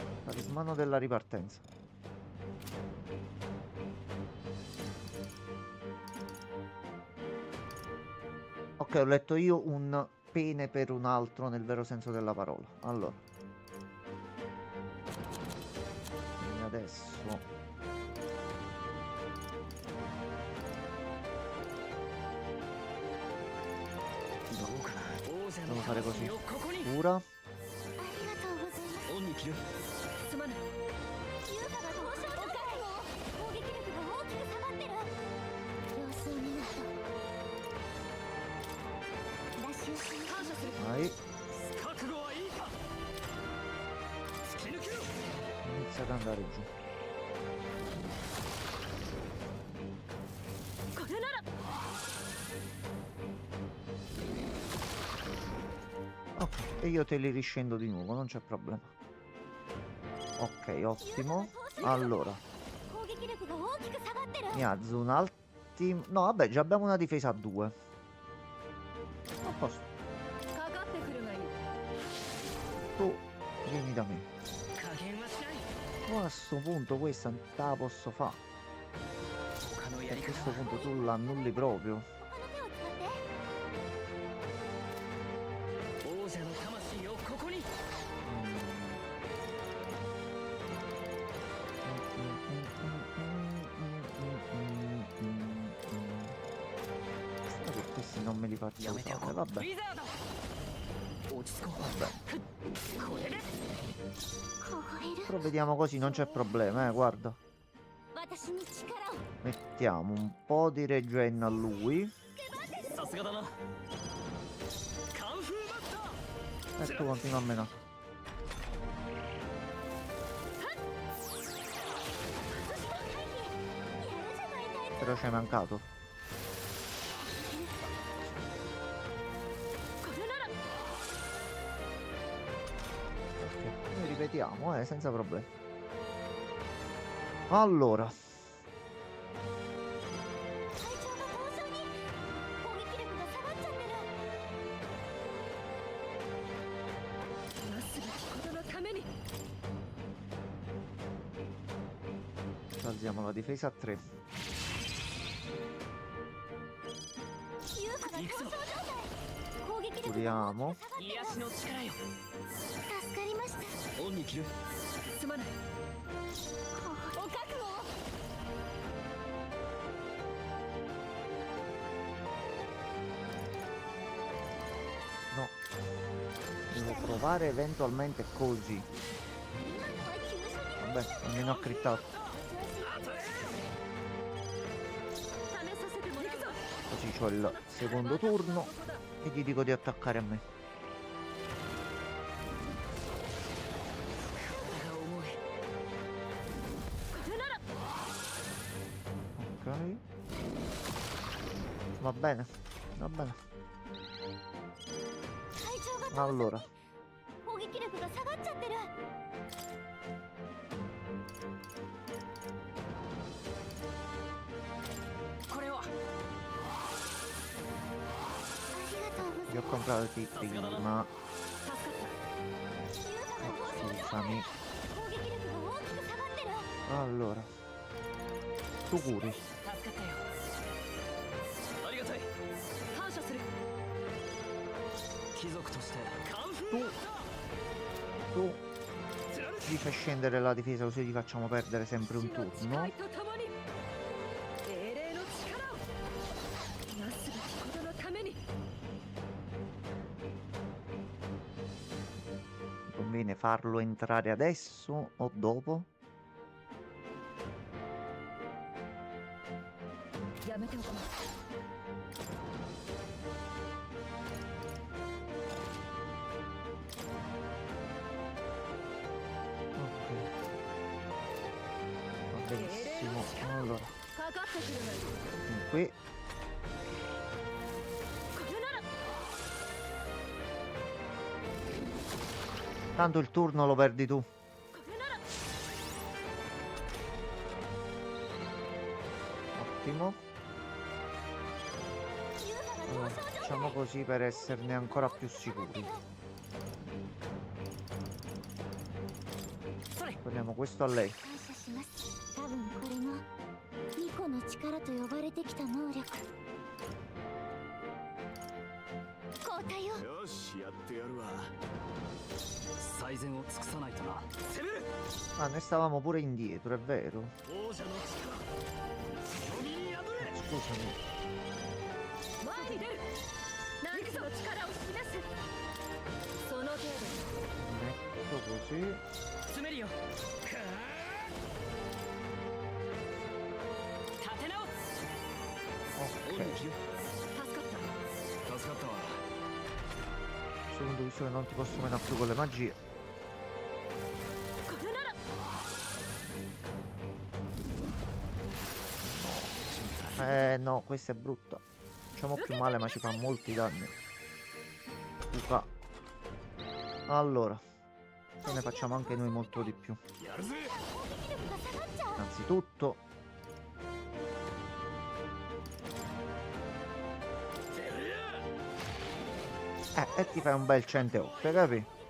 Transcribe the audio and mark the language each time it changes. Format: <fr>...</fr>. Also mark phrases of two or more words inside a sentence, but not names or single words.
<it>Talismano della ripartenza. Ok, ho letto io un pene per un altro nel vero senso della parola. Allora. E adesso... devo fare così. Ora.</it> <ja>オンに切るすまない優香が凍傷状態攻撃力が大きく下がってる様子を見ないと脱出し感謝する</ja> <it>Vai.</it> <ja>覚悟はいいか突き抜けろ</ja> <it>Inizia ad andare giù.</it> <ja>これなら</ja> <it>Ok, e io te li riscendo di nuovo, non c'è problema. Ok, ottimo. Allora,</it> <ja>攻撃力が大きく下がってる</ja> <it>mi alzo un attimo. No, vabbè, già abbiamo una difesa a 2. A posto.</it> <ja>かかってくるがいい</ja> <it>Tu vieni da me.</it> <ja>加減はしない</ja> <it>Ma a sto punto questa non te la posso fare.</it> <ja>他の</ja> <it>A</it> <ja>やり方</ja> <it>questo</it> <ja>は</ja> <it>punto tu l'annulli proprio.</it> <ja>他の手を使って王者の魂をここに</ja> <it>Spero che questi non me li faccio</it> <ja>やめておこ</ja> <it>usare,</it> <ja>う</ja> <it>vabbè.</it> <ja>ウィザード落ち着こう</ja> <it>Vabbè.</it> <ja>これで凍える</ja> <it>Però vediamo così, non c'è problema, guarda.</it> <ja>私に力を</ja> <it>Mettiamo un po' di regen a lui.</it> <ja>さすがだなカンフーマスター</ja> <it>E tu continua a menare. Però ci hai mancato.</it> <ja>これなら</ja> <it>Ok, noi ripetiamo, senza problemi. Allora,</it> <ja>体調が凍傷に攻撃力が下がっちゃってるなすべきことのために</ja> <it>alziamo la difesa a 3.</it> <ja>優香が凍傷状態攻撃力が</ja> <it>Curiamo.</it> <ja>癒しの力よ助かりましたオンに切るすまないお覚悟を</ja> <it>No. Devo provare eventualmente così.</it> <ja>今のは急所に</ja> <it>Vabbè, almeno ho crittato.</it> <ja>試させてもらうぞ</ja> <it>Così c'ho il secondo turno e gli dico di attaccare a me.</it> <ja>体が重いこれなら</ja> <it>Ok. Va bene, va bene.</it> <ja>体調が</ja> <it>Allora,</it> <ja>攻撃力が下がっちゃってるこれはありがとうござい</ja> <it>li ho comprati prima.</it> <ja>ます優香が凍傷状態</ja> <it>Scusami.</it> <ja>攻撃力が大きく下がってる</ja> <it>Allora, tu curi.</it> <ja>助かったよありがたい感謝する貴族としてカンフ</ja> <it>Tu,</it> <ja>ーマスター</ja> <it>tu ci fai scendere la difesa così ti facciamo perdere sempre un</it> <ja>死の</ja> <it>turno.</it> <ja>誓いとともに英霊の力をなすべきことのために</ja> <it>Conviene farlo entrare adesso o dopo?</it> <ja>やめておこう</ja> <it>Ok. Va benissimo. Allora,</it> <ja>かかってくるがいい</ja> <it>qui</it> <ja>これなら</ja> <it>tanto il turno lo perdi tu.</it> <ja>これなら</ja> <it>Ottimo.</it> <ja>優香が</ja> <it>Allora,</it> <ja>凍傷状態</ja> <it>facciamo così per esserne ancora più sicuri.</it> <ja>それ</ja> <it>Prendiamo questo a lei.</it> <ja>感謝します。多分これも巫女の力と呼ばれてきた能力。交代を。よし、やってやるわ。最善を尽くさないとな。</ja> <it>Ah, noi stavamo pure indietro, è vero?</it> <ja>王者の力強みに破れ。</ja> <it>Scusami.</it> <ja>前に出る。何かの力を示す。その程度。</ja> <it>Metto così.</it> <ja>詰めるよ。立て直す。</ja> <it>Ok.</it> <ja>助かったわ。</ja> <it>Secondo visto che non ti posso menare più con le magie.</it> <ja>これなら。</ja> <it>No, questa è brutta. Facciamo più male, ma ci fa molti danni. Uca. Allora, se ne facciamo anche noi molto di più. Innanzitutto, e ti fai un bel 108, capi?</it>